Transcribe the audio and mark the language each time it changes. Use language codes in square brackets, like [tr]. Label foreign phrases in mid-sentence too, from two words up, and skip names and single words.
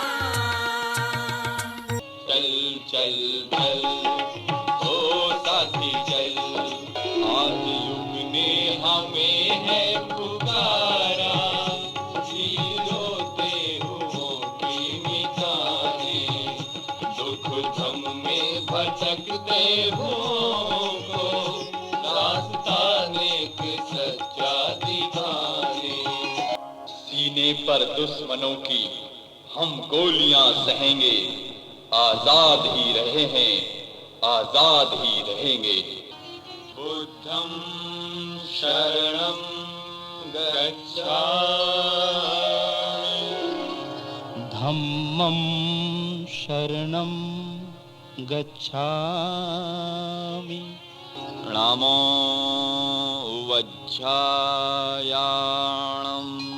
[hi] चल चल चल ओ साथी चल, आज युग ने हमें है पुकारा, रोते हुओं की मिटाने, दुख धम में भटकते हुओं को रास्ता नेक सच्चा दिखाने। सीने पर दुश्मनों की हम गोलियां सहेंगे, आजाद ही रहे हैं, आजाद ही रहेंगे। [pi] बुद्धं शरणं गच्छामि, धम्मं शरणं गच्छामि, [pra] प्रणामो वज्झायाणम्।